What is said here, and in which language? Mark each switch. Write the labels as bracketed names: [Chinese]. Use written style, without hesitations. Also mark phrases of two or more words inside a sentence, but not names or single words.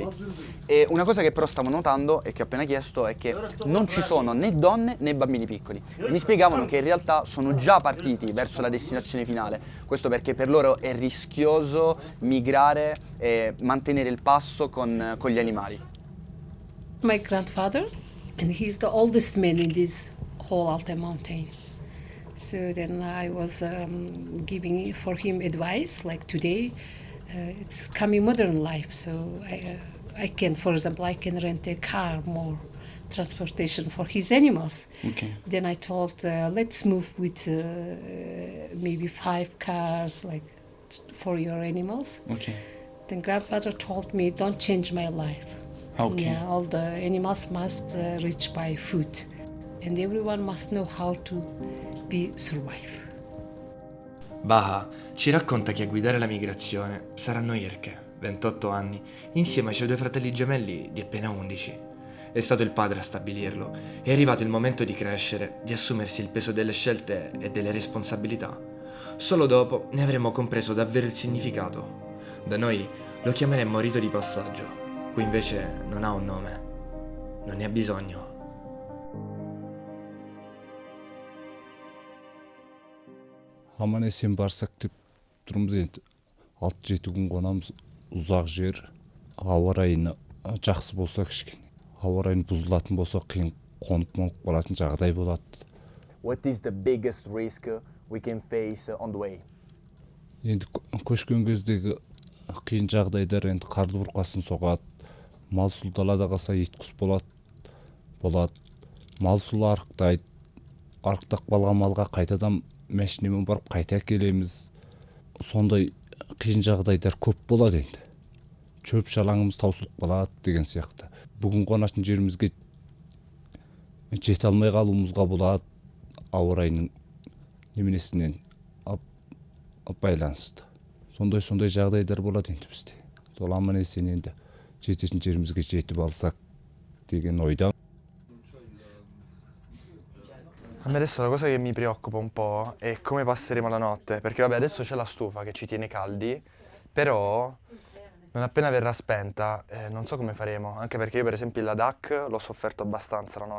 [Italian] E una cosa che però stavo notando e che ho appena chiesto è che non ci sono né donne né bambini piccoli. E mi spiegavano che in realtà sono già partiti verso la destinazione finale, questo perché per loro è rischioso migrare e mantenere il passo con gli animali. [English] My grandfather, and he's the oldest man in this whole Altai mountain. So then I was giving for him advice, like today, it's coming modern life. So I can, for example, I can rent a car, more transportation for his animals. Okay. Then I told, let's move with maybe 5 cars, like for your animals. Okay. Then grandfather told me, don't change my life. Okay. Yeah, all the animals must reach by food, and everyone must know how to survive. [Italian] Baha ci racconta che a guidare la migrazione saranno Irke, 28 anni, insieme ai suoi 2 fratelli gemelli di appena 11. È stato il padre a stabilirlo, è arrivato il momento di crescere, di assumersi il peso delle scelte e delle responsabilità. Solo dopo ne avremo compreso davvero il significato. Da noi lo chiameremmo rito di passaggio, qui invece non ha un nome, non ne ha bisogno. [Kazakh] Аман есен барсақ деп тұрмыз енді 6-7 күн қонамыз, ұзақ жер, ауа райы жақсы болса кішкене, ауа райы бұзылатын болса қиын қонып қалатын жағдай болады. [English] What is the biggest risk we can face on the way? [Kazakh] Енді көшкен кездегі қиын жағдайлар енді қарды бұрқасын соғады, мал сұлы далада қалса ит құс болады, мал сұлы арықтайды, арықтап қалған малға қайтадан мәшинемен барып қайта келеміз. Сондай қиын жағдайлар көп болады енді. Шөп шалаңымыз таусылып қалады деген сияқты. Бүгін қонатын жерімізге жете алмай қалуымызға болады, ауа райының неменесінен байланысты. Сондай жағдайлар болады енді бізде. Сол аман есен енді жететін жерімізге жетіп алсақ деген ойда. [Italian] A me adesso la cosa che mi preoccupa un po' è come passeremo la notte, perché vabbè adesso c'è la stufa che ci tiene caldi, però non appena verrà spenta non so come faremo, anche perché io per esempio il Ladakh l'ho sofferto abbastanza la notte.